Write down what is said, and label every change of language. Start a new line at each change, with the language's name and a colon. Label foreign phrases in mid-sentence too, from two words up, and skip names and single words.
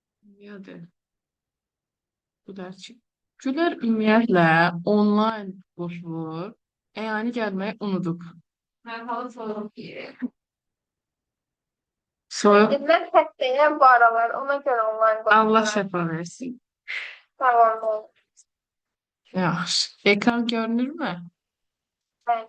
Azerbaijani: Ümumiyyətlə, Gülər. Gülər ümumiyyətlə onlayn kurslar əyani gəlməyi unudub. Mən halı soruyorum ki. Soyuq.
Turkish: Dediler hep bu aralar. Ona göre online Allah bakıyorum.
Azerbaijani: şəfa versin.
Turkish: Tamam oldu. Yaxşı. Ekran görünür mü? Evet.